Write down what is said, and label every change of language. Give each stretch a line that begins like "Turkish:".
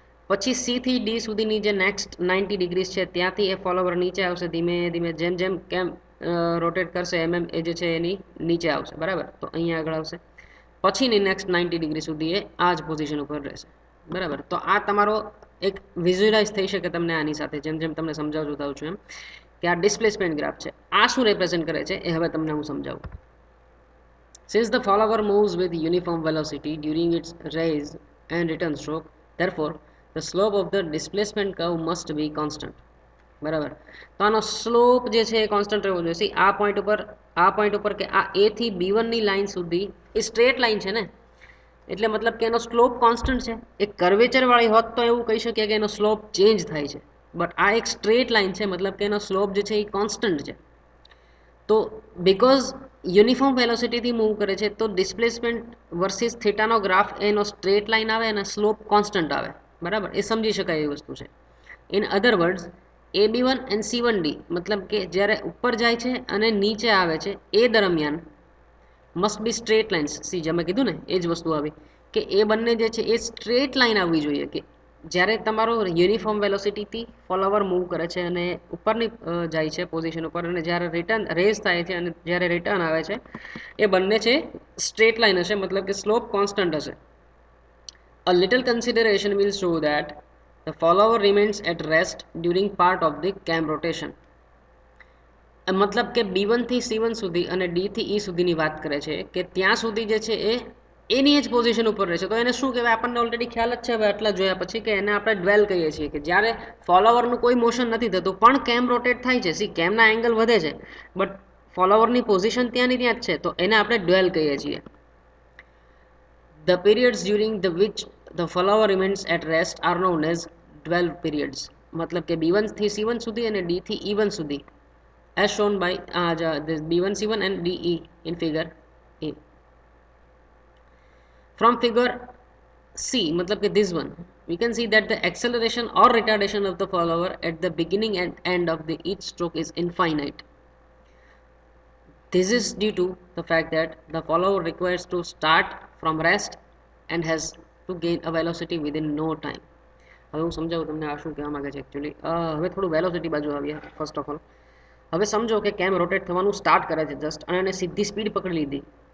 Gujarati: પછી સી થી ડી સુધીની જે નેક્સ્ટ 90 ડિગ્રીઝ છે ત્યાંથી એ ફોલોવર નીચે આવશે ધીમે ધીમે, જેમ જેમ કેમ રોટેટ કરશે એમ એ જે છે એની નીચે આવશે, બરાબર. તો અહીંયા આગળ આવશે. પછીની નેક્સ્ટ 90 ડિગ્રી સુધી એ આ જ પોઝિશન ઉપર રહેશે, બરાબર. તો આ તમારો એક વિઝ્યુઅલાઇઝ થઈ શકે તમને આની સાથે, જેમ જેમ તમને સમજાવતું જાઉં છું એમ, કે આ ડિસ્પ્લેસમેન્ટ ગ્રાફ છે. આ શું રિપ્રેઝેન્ટ કરે છે એ હવે તમને હું સમજાવું.
English: Since the follower moves with uniform velocity during its rise and return stroke, therefore the slope of the displacement curve must be constant.
Gujarati: બરાબર. તો આનો સ્લોપ જે છે એ કોન્સ્ટન્ટ રહેવો જોઈએ. આ પોઈન્ટ ઉપર કે આ એ થી B1 ની લાઈન સુધી એ સ્ટ્રેટ લાઈન છે ને, એટલે મતલબ કે એનો સ્લોપ કોન્સ્ટન્ટ છે. એક કર્વેચર વાળી હોત તો એવું કહી શકીએ કે એનો સ્લોપ ચેન્જ થાય છે, બટ આ એક સ્ટ્રેટ લાઈન છે, મતલબ કે એનો સ્લોપ જે છે એ કોન્સ્ટન્ટ છે. તો બિકોઝ યુનિફોર્મ વેલોસિટીથી મૂવ કરે છે તો ડિસ્પ્લેસમેન્ટ વર્સિસ થીટાનો ગ્રાફ એનો સ્ટ્રેટ લાઈન આવે અને સ્લોપ કોન્સ્ટન્ટ આવે, બરાબર. એ સમજી શકાય એવી વસ્તુ છે.
English: in other words
Gujarati: AB1 and C1D, મતલબ કે જ્યારે ઉપર જાય છે અને નીચે આવે છે એ દરમિયાન
English: Must be straight lines.
Gujarati: C જે મેં કીધું ને એ જ વસ્તુ આવી કે એ બંને જે છે એ સ્ટ્રેટ લાઇન આવવી જોઈએ, કે જ્યારે તમારો યુનિફોર્મ વેલોસિટીથી ફોલોવર મૂવ કરે છે અને ઉપરની જાય છે પોઝિશન ઉપર, અને જ્યારે રિટર્ન રેઝ થાય છે અને જ્યારે રિટર્ન આવે છે એ બંને છે સ્ટ્રેટ લાઇન હશે, મતલબ કે સ્લોપ કોન્સ્ટન્ટ હશે.
English: A little consideration will show that the follower remains at rest during part of the cam rotation.
Gujarati: મતલબ કે B1 થી C1 સુધી અને D થી E સુધીની વાત કરે છે કે ત્યાં સુધી જે છે એ એની જ પોઝિશન ઉપર રહેશે. તો એને શું કહેવાય આપણને ઓલરેડી ખ્યાલ જ છે હવે આટલા જોયા પછી, કે એને આપણે ડ્વેલ કહીએ છીએ, કે જ્યારે ફોલોવરનું કોઈ મોશન નથી થતું પણ કેમ રોટેટ થાય છે. સી કેમના એંગલ વધે છે બટ ફોલોવરની પોઝિશન ત્યાંની ત્યાં જ છે, તો એને આપણે ડ્વેલ કહીએ છીએ.
English: The periods during the which the follower remains at rest are known as dwell periods.
Gujarati: મતલબ કે B1 થી C1 સુધી અને D થી E1 સુધી,
English: as shown by this B1 C1 and DE in figure A. From figure C,
Hindi: मतलब कि
English: this one, we can see that the acceleration or retardation of the follower at the beginning and end of the each stroke is infinite. This is due to the fact that the follower requires to start from rest and has to gain a velocity within no time.
Gujarati: હવે હું સમજાવું તમને આ શું કહેવા માંગે છે actually. હવે થોડું વેલોસિટી બાજુ આવીએ. ફર્સ્ટ ઓફ ઓલ હવે સમજો કે કેમ રોટેટ થવાનું સ્ટાર્ટ કરે છે જસ્ટ, અને એને સીધી સ્પીડ પકડી લીધી.